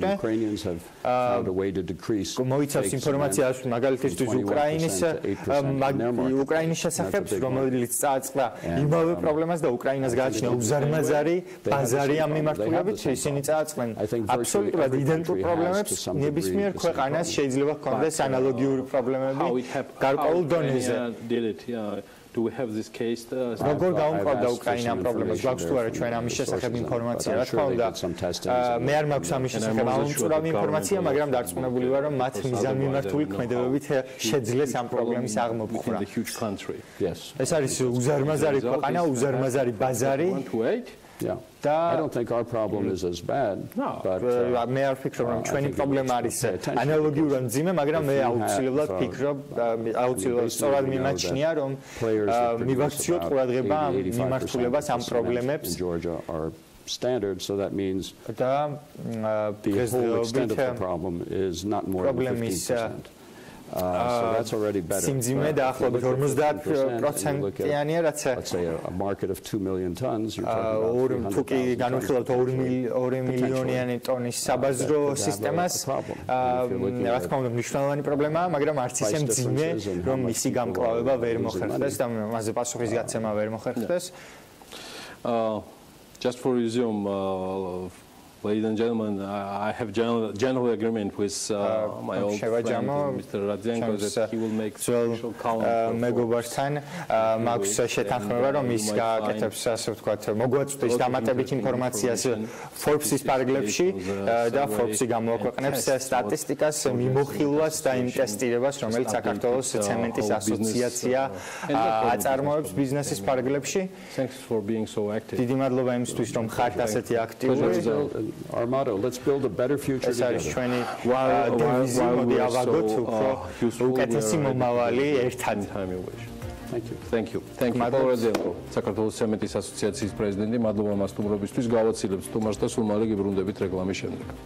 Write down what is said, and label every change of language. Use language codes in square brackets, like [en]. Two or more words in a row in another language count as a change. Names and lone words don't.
[ka] მოიცავს ინფორმაციას მაგალითისთვის უკრაინის შესახებ, რომელიც წააწყდა იმავე პრობლემას და უკრაინას გააჩნია უზარმაზარი ბაზარი ამ მიმართულებით, ისინი წააწყდნენ აბსოლუტურად იდენტურ პრობლემებს, ნებისმიერ ქვეყანას შეიძლება ჰქონდეს ანალოგიური პრობლემები გარკვეულ დონეზე. [en] Do we have this case? [ka] როგორ გაუმყავდა უკრაინა ამ პრობლემას? გვაქვს თუ არა ჩვენ ამის შესახებ ინფორმაცია? რა თქმა უნდა, მე არ მაქვს ამის შესახებ აუმწურავი ინფორმაცია, მაგრამ დარწმუნებული ვარ, რომ მათ მიზანმიმართული ქმედებებით შეძლეს ამ პრობლემის აღმოფხვრა. ეს არის უზარმაზარი ქვეყანა, უზარმაზარი ბაზარი. [en] I don't think our problem is as bad. But [ka] მე არ ვფიქრობ, რომ ჩვენი პრობლემა არის ანალოგიურად მძიმე, მაგრამ მე აუცილებლად ვფიქრობ, აუცილებლად სწორად მიმაჩნია, რომ მივაქციოთ ყურადღება ამ მიმართულებას, ამ პრობლემებს. [en] Standard, so that means the whole extent of the problem is not more than 50%. So that's already better. [ka] სიმძიმე დაახლოებით 50%-იანია, რაც [en] let's say a market of 2 million tons, you're talking about [ka] თუ კი განვიხილავთ 2 მილიონიანი ტონის საბაზრო სისტემას, რა თქმა უნდა მნიშვნელოვანი პრობლემაა, მაგრამ არც ისე მძიმე, რომ მისი გამკლავება ვერ მოხერხდეს და მასზე პასუხის გაცემა ვერ მოხერხდეს. [en] Just for resume, ladies and gentlemen, I have general agreement with my old friend, Mr. Radzenko, that he will make special column. [ka] მეგობართან მაქვს შეთანხმება, რომ ის გააკეთებს, ასე ვთქვათ, მოგვაწვდის დამატებით ინფორმაციას Forbes-ის პარგლებში და Forbes-ი გამოაქვეყნებს სტატისტიკას, მიმოხილვას და იმ ტესტირებას, რომელიც საქართველოს ცემენტის ასოციაცია აწარმოებს ბიზნესის პარგლებში. [en] Thanks for being so active. [ka] დიდი მადლობა იმისთვის, რომ ხართ ასეთი აქტიური. [en] Our motto, let's build a better future together. [ka] ეს არის ჩვენი დევიზი, მოდი ავაგოთ უფრო უკეთესი მომავალი ერთად. [en] Thank you. Thank you. Thank you. [ka] Pirveli, საქართველოს ცემენტის ასოციაციის პრეზიდენტი, მადლობა მას სტუმრობისთვის, გავაცილებ სტუმარს და სულ მალე გიბრუნდებით რეკლამის შემდეგ.